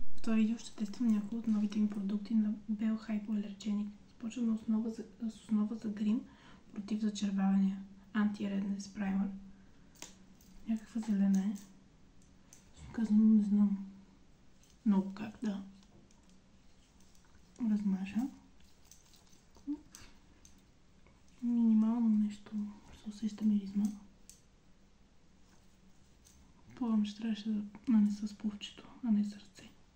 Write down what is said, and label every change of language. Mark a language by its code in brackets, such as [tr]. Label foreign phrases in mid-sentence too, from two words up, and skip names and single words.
[bg] това видео ще тествам някои от новите им продукти на Bell Hypoallergenic. Започвам с основа за грим против зачервявания. Anti-Redness Primer. Някаква зелена е. Казвам, не знам много как да размажа. Минимално нещо се усеща миризма. Предполагам, че трябваше да нанеса с пувчето, а не с ръце.